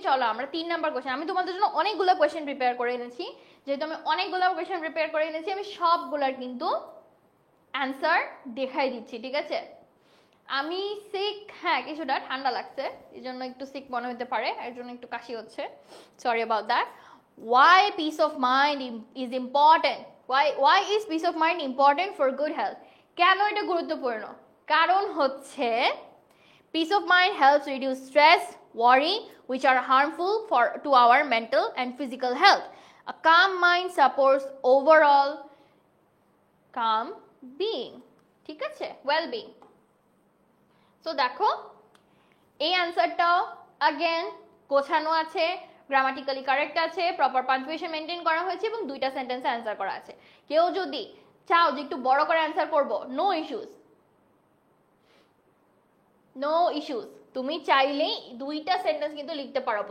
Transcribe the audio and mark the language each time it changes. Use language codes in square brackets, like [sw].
[bn] চলো আমরা 3 number question, আমি তোমাদের জন্য অনেকগুলো কোয়েশ্চেন প্রিপেয়ার করে এনেছি। যেহেতু আমি অনেকগুলো কোয়েশ্চেন প্রিপেয়ার করে এনেছি, আমি সবগুলার কিন্তু অ্যান্সার দেখাই দিচ্ছি, ঠিক আছে? আমি সিক, হ্যাঁ কিছুটা ঠান্ডা লাগছে, এই জন্য একটু সিক মনে হতে পারে, এর জন্য একটু কাশি হচ্ছে, [en] Sorry about that. Why peace of mind is important? Why is peace of mind important for good health? [bn] কেন এটা গুরুত্বপূর্ণ? কারণ হচ্ছে [en] peace of mind helps reduce stress, worry, which are harmful to our mental and physical health. A calm mind supports overall calm being, [bn] ঠিক আছে, [en] well being. [bn] So দেখো এই অ্যান্সারটাও again গোছানো আছে, গ্রামাটিক্যালি কারেক্ট আছে, প্রপার পাঞ্চুয়েশন মেনটেন করা হয়েছে এবং 2টা সেন্টেন্সে অ্যান্সার করা আছে। কেউ যদি চাও যে একটু বড় করে অ্যান্সার করব, নো ইস্যুস, নো ইস্যুস, তুমি চাইলেই 2টা সেন্টেন্স কিন্তু লিখতে পারো।